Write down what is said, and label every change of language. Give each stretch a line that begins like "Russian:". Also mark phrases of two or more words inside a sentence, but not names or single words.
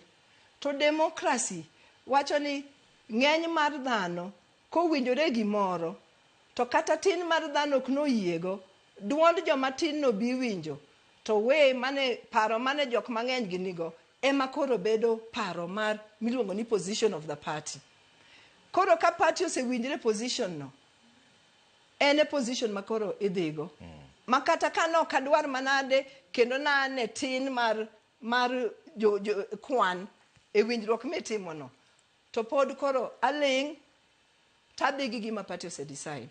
Luo (Kenya and Tanzania): To democracy wacho ni ng'eny mar dhano kowinjore gimoro to kata tin mar dhano ok noyiego, duond joma tin no bi winjo to we mane paro mane jok mang'eny ginigo ema koro bedo paro mar miluongo ni
English: position of the party.
Luo (Kenya and Tanzania): Koro ka party osewinjre position no ene position makoro idhigo. Makata kano kadwar manade kendo nane tin mar kwan e winjruok mitimo no. To pod koro aling tadhi gi gima party ose decide.